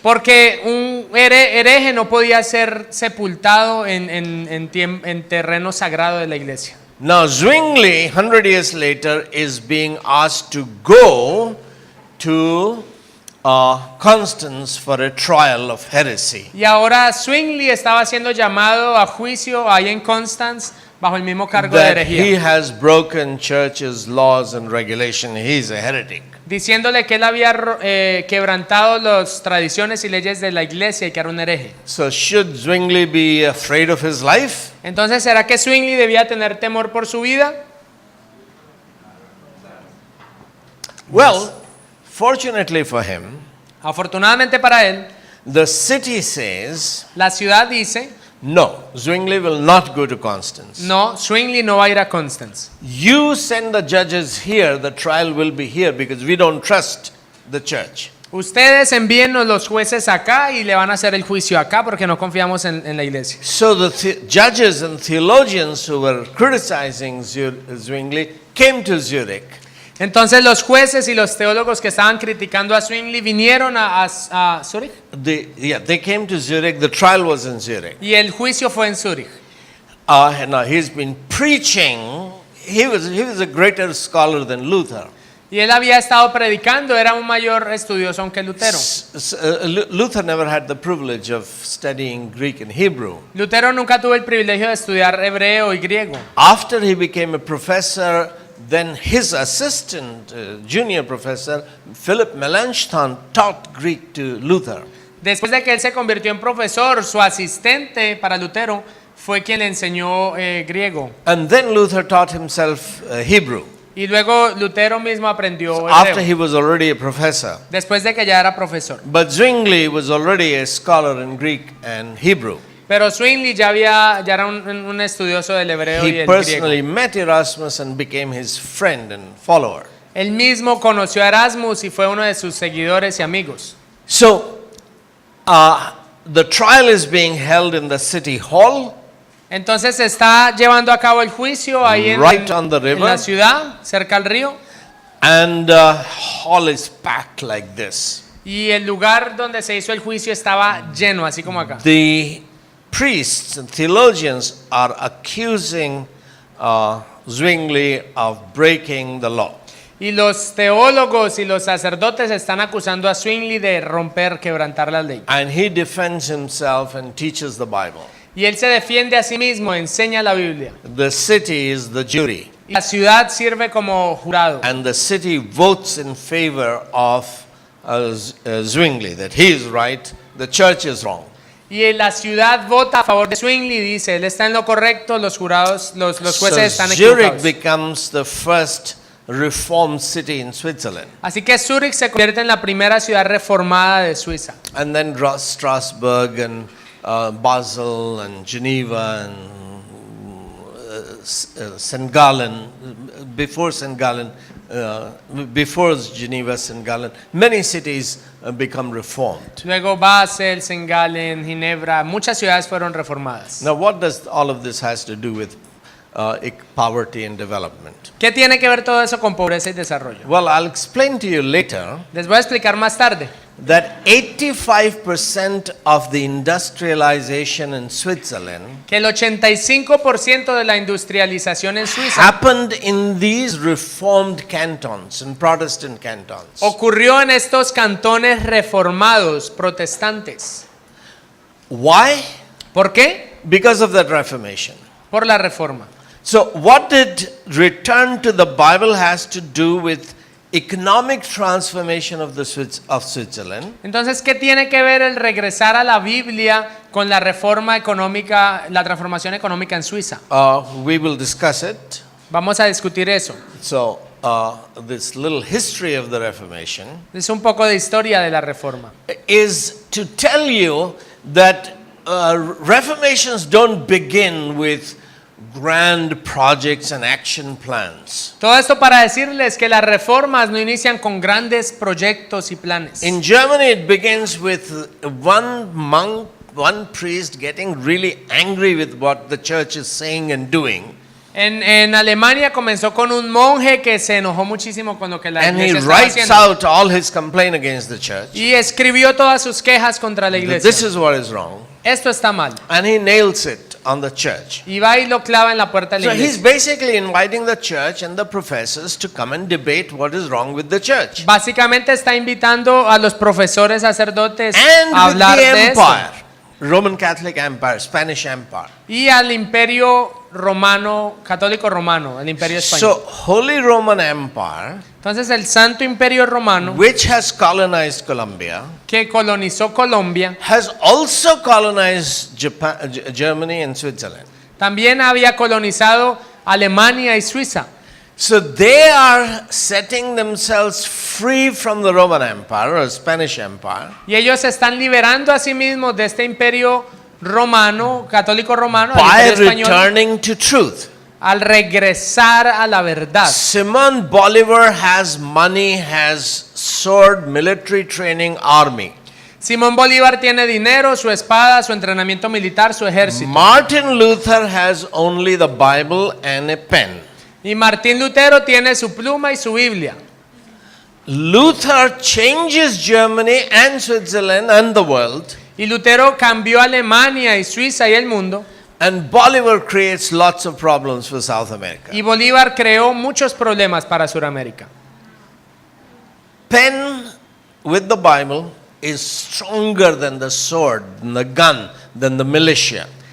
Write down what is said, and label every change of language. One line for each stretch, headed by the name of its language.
Spanish: Porque un hereje no podía ser sepultado en terreno sagrado de la iglesia.
English: Now Zwingli, 100 years later, is being asked to go to Constance for a trial of heresy.
Spanish: Y ahora Zwingli estaba siendo llamado a juicio ahí en Constance bajo el mismo cargo de
English: That he
Spanish: herejía,
English: has broken church's laws and regulation. He's a heretic.
Spanish: diciéndole que él había quebrantado las tradiciones y leyes de la iglesia y que era un hereje.
English: So should Zwingli be afraid of his life?
Spanish: Entonces, ¿será que Zwingli debía tener temor por su vida?
English: Well, fortunately for him,
Spanish: Afortunadamente para él,
English: the city says,
Spanish: la ciudad dice,
English: no, Zwingli will not go to Constance.
Spanish: no, Zwingli no va a ir a Constance.
English: You send the judges here, the trial will be here because we don't trust the church.
Spanish: Ustedes envíennos los jueces acá y le van a hacer el juicio acá porque no confiamos en la iglesia.
English: So the judges and theologians who were criticizing Zwingli came to Zurich.
Spanish: Entonces los jueces y los teólogos que estaban criticando a Zwingli vinieron a Zurich
English: They came to Zurich. The trial was in Zurich.
Spanish: y el juicio fue en Zurich.
English: Now he's been preaching. He was a greater scholar than Luther.
Spanish: Y él había estado predicando, era un mayor estudioso que Lutero.
English: Luther never had the privilege of studying Greek and Hebrew.
Spanish: Lutero nunca tuvo el privilegio de estudiar hebreo y griego.
English: After he became a professor, then his assistant, junior professor, Philip Melanchthon, taught Greek to Luther.
Spanish: Después de que él se convirtió en profesor, su asistente para Lutero fue quien le enseñó griego.
English: And then Luther taught himself Hebrew.
Spanish: Y luego Lutero mismo aprendió
English: after
Spanish: hebreo,
English: he was already a professor.
Spanish: después de que ya era profesor.
English: But Zwingli was already a scholar in Greek and Hebrew.
Spanish: Pero Zwingli ya era un estudioso del hebreo y
English: He
Spanish: el griego.
English: personally met Erasmus and became his friend and follower.
Spanish: Él mismo conoció a Erasmus y fue uno de sus seguidores y amigos.
English: So, the trial is being held in the city hall,
Spanish: Entonces se está llevando a cabo el juicio ahí
English: Right on the river.
Spanish: en la ciudad, cerca al río.
English: and the hall is packed like this.
Spanish: Y el lugar donde se hizo el juicio estaba lleno, así como acá.
English: The priests and theologians are accusing Zwingli of breaking the law.
Spanish: Y los teólogos y los sacerdotes están acusando a Zwingli de romper, quebrantar la ley.
English: And he defends himself and teaches the Bible.
Spanish: Y él se defiende a sí mismo, enseña la Biblia.
English: The city is the jury,
Spanish: Y la ciudad sirve como jurado.
English: and the city votes in favor of Zwingli, that he is right, the church is wrong.
Spanish: Y la ciudad vota a favor de Zwingli y dice, él está en lo correcto, los jurados, los jueces
English: So
Spanish: están
English: Zurich
Spanish: equivocados.
English: becomes the first reformed city in Switzerland,
Spanish: Así que Zurich se convierte en la primera ciudad reformada de Suiza.
English: and then Strasbourg and Basel and Geneva and St. Gallen, before St. Gallen, before Geneva, St. Gallen, many cities become reformed.
Spanish: Luego Basel, St. Gallen, Ginebra, muchas ciudades fueron reformadas.
English: Now, what does all of this has to do with poverty and development?
Spanish: ¿Qué tiene que ver todo eso con pobreza y desarrollo?
English: Well, I'll explain to you later
Spanish: Les voy a explicar más tarde
English: that 85% of the industrialization in Switzerland
Spanish: que el 85% de la industrialización en Suiza
English: happened in these reformed cantons, in Protestant cantons.
Spanish: ocurrió en estos cantones reformados protestantes.
English: Why?
Spanish: ¿Por qué?
English: Because of that Reformation.
Spanish: Por la reforma.
English: So, what did return to the Bible has to do with economic transformation of Switzerland?
Spanish: Entonces, ¿qué tiene que ver el regresar a la Biblia con la reforma económica, la transformación económica en Suiza?
English: We will discuss it.
Spanish: Vamos a discutir eso.
English: So, this little history of the Reformation
Spanish: Es un poco de historia de la reforma.
English: is to tell you that reformations don't begin with grand projects and action plans.
Spanish: Todo esto para decirles que las reformas no inician con grandes proyectos y planes.
English: In Germany, it begins with one monk, one priest getting really angry with what the church is saying and doing.
Spanish: En Alemania comenzó con un monje que se enojó muchísimo con lo que la
English: And he
Spanish: iglesia estaba
English: writes
Spanish: haciendo.
English: out all his complaint against the church.
Spanish: Y escribió todas sus quejas contra la
English: This
Spanish: iglesia.
English: is what is wrong.
Spanish: Esto está mal.
English: And he nails it on the church.
Spanish: Y va y lo clava en la puerta de
English: So
Spanish: la
English: he's
Spanish: iglesia.
English: basically inviting the church and the professors to come and debate what is wrong with the church.
Spanish: Básicamente está invitando a los profesores sacerdotes
English: And
Spanish: a
English: with
Spanish: hablar
English: the
Spanish: de eso.
English: empire, Roman Catholic Empire, Spanish Empire.
Spanish: Y al imperio romano, católico romano, el imperio español.
English: So Holy Roman Empire,
Spanish: Entonces el Santo Imperio Romano,
English: which has colonized Colombia,
Spanish: que colonizó Colombia,
English: has also colonized Germany and Switzerland.
Spanish: también había colonizado Alemania y Suiza.
English: So they are setting themselves free from the Roman Empire or Spanish Empire
Spanish: Y ellos se están liberando a sí mismos de este imperio romano, católico romano, el
English: by
Spanish: imperio español,
English: returning to truth.
Spanish: al regresar a la verdad.
English: Simon Bolivar has money, has sword, military training, army.
Spanish: Simón Bolívar tiene dinero, su espada, su entrenamiento militar, su ejército.
English: Martin Luther has only the Bible and a pen.
Spanish: Y Martín Lutero tiene su pluma y su Biblia.
English: Luther changes Germany and Switzerland and the world,
Spanish: Y Lutero cambió Alemania y Suiza y el mundo.
English: and Bolivar creates lots of problems for South America.
Spanish: Y Bolívar creó muchos problemas para Sudamérica.
English: Pen with the Bible is stronger than the sword, than the gun, than the militia.